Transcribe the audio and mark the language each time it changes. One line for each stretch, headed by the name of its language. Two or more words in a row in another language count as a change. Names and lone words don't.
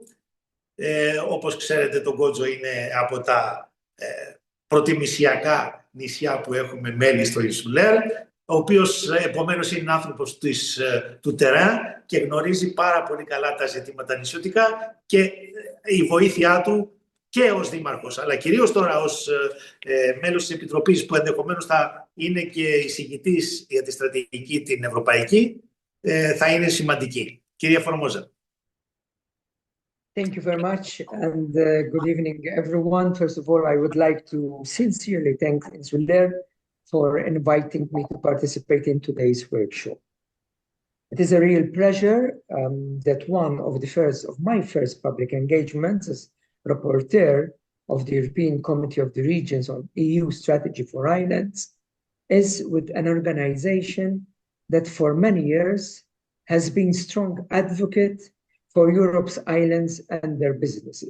Greek: Όπως ξέρετε, το Γκότζο είναι από τα προτιμησιακά νησιά που έχουμε μέλη στο Ινσουλέρ, ο οποίος επομένως είναι άνθρωπος του τεράν και γνωρίζει πάρα πολύ καλά τα ζητήματα νησιωτικά, και η βοήθειά του και ως δήμαρχος, αλλά κυρίως τώρα ως μέλος της Επιτροπής, που ενδεχομένως θα είναι και εισηγητής για τη στρατηγική την ευρωπαϊκή, θα είναι σημαντική. Κυρία Φορμόζα.
English: Thank you very much, and good evening, everyone. First of all, I would like to sincerely thank INSULEUR for inviting me to participate in today's workshop. It is a real pleasure that one of my first public engagements as rapporteur of the European Committee of the Regions on EU Strategy for Islands is with an organization that for many years has been strong advocate for Europe's islands and their businesses.